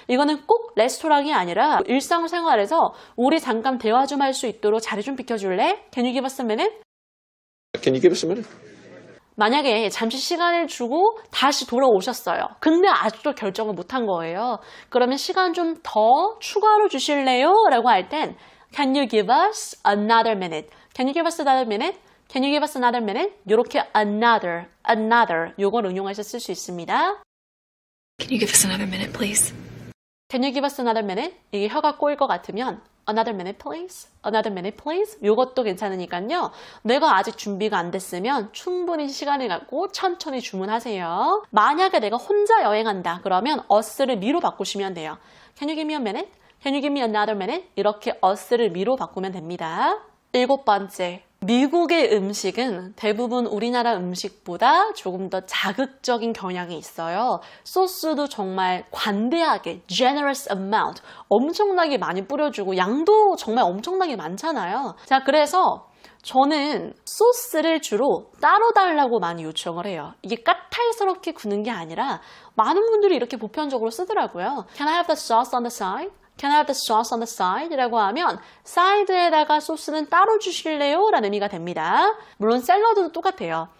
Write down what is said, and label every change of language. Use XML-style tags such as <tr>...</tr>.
<ko>이거는 꼭 레스토랑이 아니라 일상생활에서 우리 잠깐 대화 좀 할 수 있도록 자리 좀 비켜줄래?</ko> <en>Can you give us a minute? Can you give us a minute?</en> <ko>만약에 잠시 시간을 주고 다시 돌아오셨어요. 근데 아직도 결정을 못한 거예요. 그러면 시간 좀 더 추가로 주실래요? 라고 할 땐</ko> <en>Can you give us another minute? Can you give us another minute? Can you give us another minute?</en> <ko>이렇게 another 요걸 응용해서 쓸 수 있습니다.</ko> <en>Can you give us another minute, please? Can you give us another minute?</en> <ko>이게 혀가 꼬일 것 같으면</ko> <en>Another minute, please. Another minute, please.</en> <ko>요것도 괜찮으니까요. 내가 아직 준비가 안 됐으면 충분히 시간을 갖고 천천히 주문하세요. 만약에 내가 혼자 여행한다. 그러면 us를 me로 바꾸시면 돼요.</ko> <en>Can you give me a minute? Can you give me another minute?</en> <ko>이렇게 us를 me로 바꾸면 됩니다. 7번째. 미국의 음식은 대부분 우리나라 음식보다 조금 더 자극적인 경향이 있어요. 소스도 정말 관대하게, generous amount, 엄청나게 많이 뿌려주고 양도 정말 엄청나게 많잖아요. 자, 그래서 저는 소스를 주로 따로 달라고 많이 요청을 해요. 이게 까탈스럽게 구는 게 아니라 많은 분들이 이렇게 보편적으로 쓰더라고요.</ko> <en>Can I have the sauce on the side? Can I have the sauce on the side?</en> <ko>라고 하면 사이드에다가 소스는 따로 주실래요? 라는 의미가 됩니다. 물론 샐러드도 똑같아요.</ko>